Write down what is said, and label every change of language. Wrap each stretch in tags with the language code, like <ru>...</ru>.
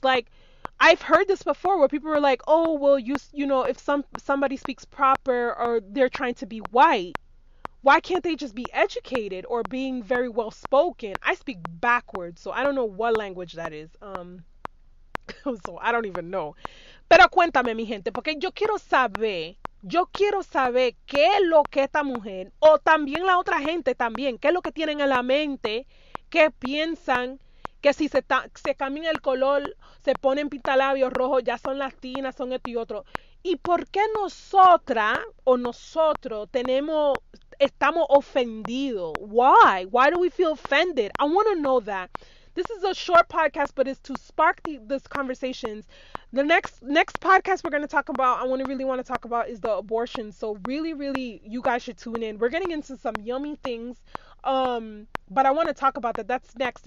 <en>Like, I've heard this before where people were like, oh, well, if somebody speaks proper, or they're trying to be white, why can't they just be educated or being very well spoken? I speak backwards, so I don't know what language that is. So I don't even know.</en> <es>Pero cuéntame, mi gente, porque yo quiero saber qué es lo que esta mujer, o también la otra gente también, qué es lo que tienen en la mente, qué piensan, que si se cambian el color, se ponen pintalabios rojos, ya son latinas, son esto y otro. ¿Y por qué nosotras o nosotros estamos ofendidos?</es> <en>Why? Why do we feel offended? I want to know that. This is a short podcast, but it's to spark this conversations. The next podcast we're going to talk about, really want to talk about, is the abortion. So really, really, you guys should tune in. We're getting into some yummy things. But I want to talk about that. That's next.</en>